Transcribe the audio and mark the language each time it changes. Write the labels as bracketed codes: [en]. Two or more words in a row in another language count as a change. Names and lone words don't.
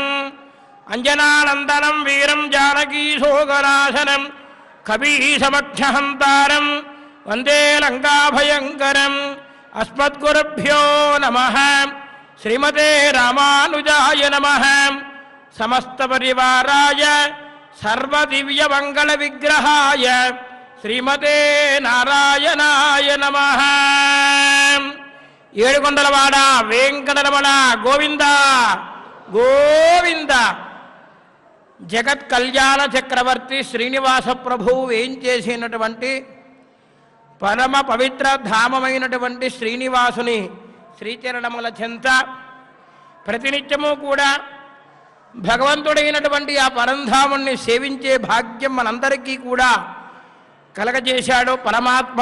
[sa] अंजनानंदनं वीरं जानकीशोकनाशनं कपीसमक्षहन्तारं वंदे लंकाभयंकरम्। अस्मद्गुरुभ्यो नमः। श्रीमते रामानुजाय नमः। समस्त परिवाराय सर्वदिव्यमंगल विग्रहाय श्रीमते नारायणाय नमः। [te] ఏడుకొండలవాడ వెంకటరమణ గోవింద గోవింద। జగత్ కళ్యాణ చక్రవర్తి శ్రీనివాస ప్రభువు ఏం చేసినటువంటి పరమ పవిత్ర ధామమైనటువంటి శ్రీనివాసుని శ్రీచరణముల చెంత ప్రతినిత్యము కూడా భగవంతుడైనటువంటి ఆ పరంధాముణ్ణి సేవించే భాగ్యం మనందరికీ కూడా కలగజేశాడు పరమాత్మ।